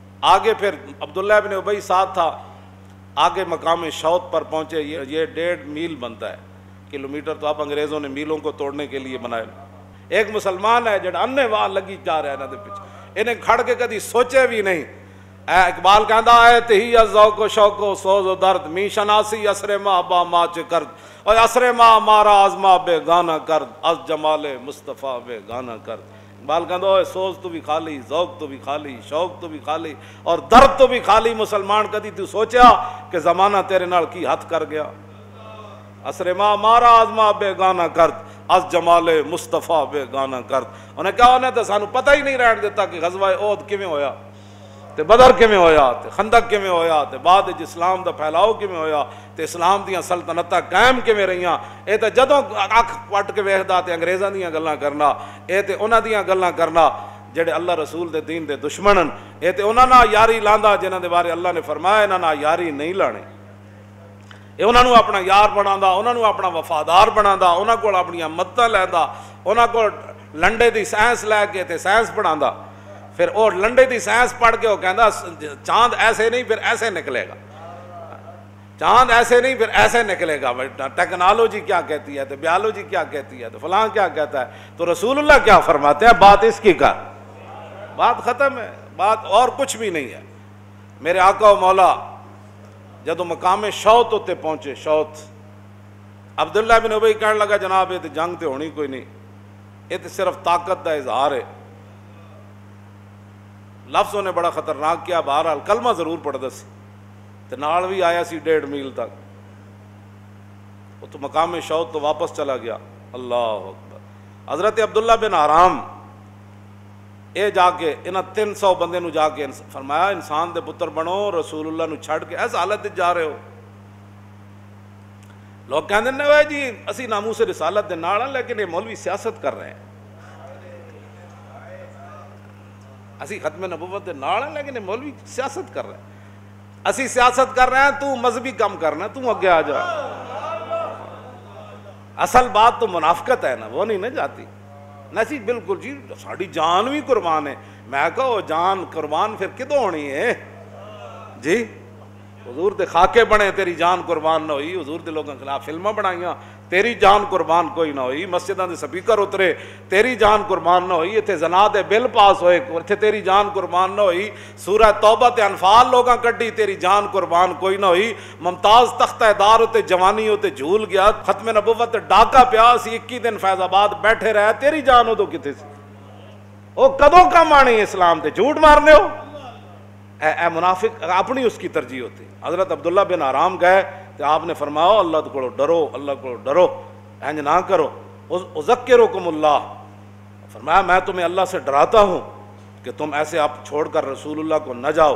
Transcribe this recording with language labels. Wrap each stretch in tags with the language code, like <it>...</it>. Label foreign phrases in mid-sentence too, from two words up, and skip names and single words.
<ur>آگے پھر عبداللہ بن ابی ساتھ تھا. آگے مقام شوط پر پہنچے. یہ 1.5 میل بنتا ہے، کلومیٹر تو اب انگریزوں نے میلوں کو توڑنے کے لیے بنائے.</ur> <pa>ایک مسلمان ہے جڑا انے واہ لگی جا رہا ہے انہاں دے پیچھے، انہیں کھڑ کے کدی سوچے بھی نہیں. اقبال کہندا ہے</pa> <fa>تہی ذوق و شوق و سوز و درد می شناسی اسر ما با ما چ کرد اور اسر ما مارا آزما بے گانا کرد از جمال مصطفیٰ بے گانا کرد.</fa> <pa>اقبال کہندا ہے سوز تو بھی خالی، ذوق تو بھی خالی، شوق تو بھی خالی اور درد تو بھی خالی. مسلمان کدی تو سوچیا کہ زمانہ تیرے نال کی حد کر گیا؟</pa> <fa>اسر ما مارا آزما بے گانا کرد از جمال مصطفیٰ بے گانا کرد.</fa> <pa>انہیں کہا انہیں تو سانو پتہ ہی نہیں رہن دیتا کہ غزوہ احد کیویں ہویا، تے بدر کیویں ہویا، تے خندق کیویں ہویا، تے بعد اسلام دا پھیلاؤ کیویں ہویا، تے اسلام دیاں سلطنتاں قائم کیویں رہیاں. اے تے جدوں اکھ پٹ کے ویکھدا تے انگریزاں دیاں گلاں کرنا، اے تے انہاں دیاں گلاں کرنا جڑے اللہ رسول دے دین دے دشمنن. اے تے انہاں نال یاری لاندا جنہاں دے بارے اللہ نے فرمایا انہاں نال یاری نہیں لانی. اے انہاں نوں اپنا یار بناوندا، انہاں نوں اپنا وفادار بناوندا، انہاں کول اپنیاں مدداں لیندا، انہاں کول لنڈے دی سائنس لے کے تے سائنس پڑھاندا. پھر وہ لنڈے دی سائنس پڑھ کے وہ کہندا چاند ایسے نہیں پھر ایسے نکلے گا، چاند ایسے نہیں پھر ایسے نکلے گا.</pa> <ur>ٹیکنالوجی کیا کہتی ہے، تو بیالوجی کیا کہتی ہے، تو فلاں کیا کہتا ہے. تو رسول اللہ کیا فرماتے ہیں؟ بات اس کی کر، بات ختم ہے، بات اور کچھ بھی نہیں ہے.</ur> <pa>میرے آقا و مولا جدو مقام شوط ہوتے پہنچے، شوط، عبداللہ بن ابی کہنے لگا جناب یہ تو جنگ تے ہونی کوئی نہیں، یہ تو صرف طاقت دا اظہار ہے.</pa> <ur>لفظوں نے بڑا خطرناک کیا.</ur> <pa>بہرحال کلمہ ضرور پڑھدا سی تے نال بھی آیا سی 1.5 میل تک.</pa> <ur>وہ تو مقام شوط تو واپس چلا گیا.</ur> <ar>اللہ اکبر.</ar> <pa>حضرت عبداللہ بن حرام اے جا کے انہاں 300 بندے نو جا کے فرمایا انسان دے پتر بنو، رسول اللہ نو چھڑ کے ایس حالت جا رہے ہو. لوگ کہندے نے اوے جی اسی ناموس رسالت دے نال ہیں لیکن یہ مولوی سیاست کر رہے ہیں. اسی ختم نبوت دے نال ہیں لیکن یہ مولوی سیاست کر رہے ہیں. اسی سیاست کر رہے ہیں، تو مذہبی کام کرنا، تو اگے آ جا.</pa> <ur>اصل بات تو منافقت ہے نا، وہ نہیں نہ جاتی.</ur> <pa>نہ سی بالکل جی ساڑی جان بھی قربان ہے. میں کہو جان قربان پھر کدوں ہونی ہے جی؟ حضور دے خاکے بنے تیری جان قربان نہ ہوئی، حضور دے لوگوں کے خلاف فلمیں بنائیاں تیری جان قربان کوئی نہ ہوئی، مسجداں دے سپیکر اترے تیری جان قربان نہ ہوئی، اتنے زنا دے بل پاس ہوئے اتنے تیری جان قربان نہ ہوئی، سورہ توبہ تے انفال لوگاں کڈی تیری جان قربان کوئی نہ ہوئی، ممتاز تختہ دار تے جوانی تے جھول گیا، ختم نبوت تے ڈاکا پیا سی 21 دن فیض آباد بیٹھے رہے، تیری جان ادو کتے سی؟ وہ کدوں کم آنی اسلام تے جھوٹ مارنے ہو؟ اے منافق اپنی اس کی ترجیح ہوتی.</pa> <ur>حضرت عبداللہ بن حرام گئے تو آپ نے فرمایا اللہ کو ڈرو، اللہ کو ڈرو، انج نہ کرو.</ur> <ar>اذکرکم اللہ،</ar> <ur>فرمایا میں تمہیں اللہ سے ڈراتا ہوں کہ تم ایسے آپ چھوڑ کر رسول اللہ کو نہ جاؤ.</ur>